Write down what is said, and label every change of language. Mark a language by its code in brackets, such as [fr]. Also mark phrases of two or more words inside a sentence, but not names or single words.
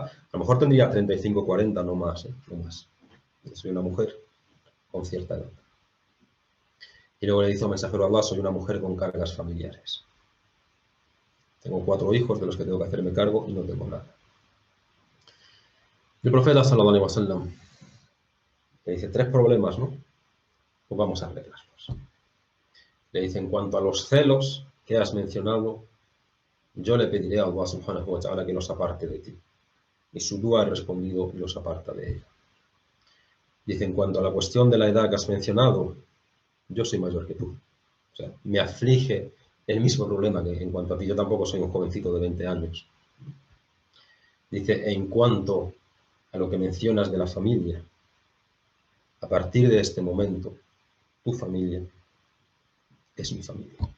[es] A lo mejor tendría 35, 40, no más, no más. Ya soy una mujer con cierta edad. Y luego le dice al mensajero de Allah, soy una mujer con cargas familiares. Tengo 4 hijos de los que tengo que hacerme cargo y no tengo nada. El profeta [ar] صلى الله عليه وسلم [es] le dice 3 problemas, ¿no? Pues vamos a arreglarlos. Le dice, en cuanto a los celos que has mencionado, yo le pediré a Allah [ar] سبحانه وتعالى [es] que los aparte de ti. Y su dúa ha respondido y los aparta de ella. Dice, en cuanto a la cuestión de la edad que has mencionado, yo soy mayor que tú. O sea, me aflige el mismo problema que en cuanto a ti. Yo tampoco soy un jovencito de 20 años. Dice, en cuanto a lo que mencionas de la familia, a partir de este momento, tu familia es mi familia.